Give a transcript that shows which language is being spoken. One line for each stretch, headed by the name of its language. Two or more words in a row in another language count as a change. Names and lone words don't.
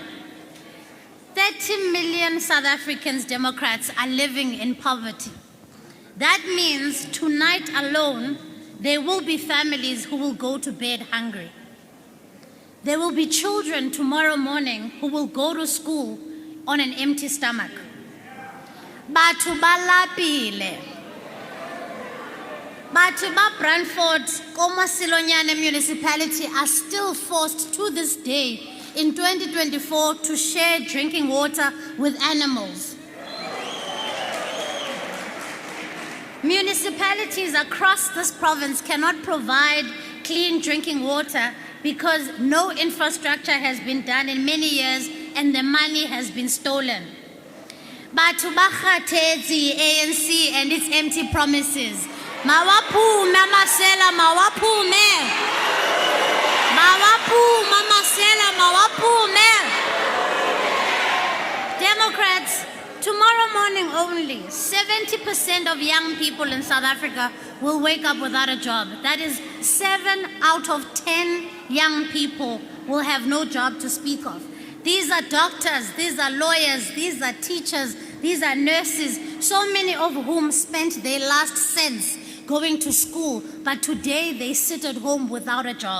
English: 30 million South Africans, Democrats, are living in poverty. That means tonight alone, there will be families who will go to bed hungry. There will be children tomorrow morning who will go to school on an empty stomach.
Southern Sotho: Batho ba lapile. Batho ba
English: Brandford, Komasilonyane municipality are still forced to this day in 2024 to share drinking water with animals. Municipalities across this province cannot provide clean drinking water because no infrastructure has been done in many years and the money has been stolen.
Southern Sotho: Batho ba kgatetse ANC
English: and its empty promises.
Zulu: Mawaphume amasela, mawaphume. Mawaphume amasela, mawaphume.
English: Democrats, tomorrow morning only, 70% of young people in South Africa will wake up without a job. That is 7 out of 10 young people will have no job to speak of. These are doctors, these are lawyers, these are teachers, these are nurses, so many of whom spent their last cents going to school, but today they sit at home without a job.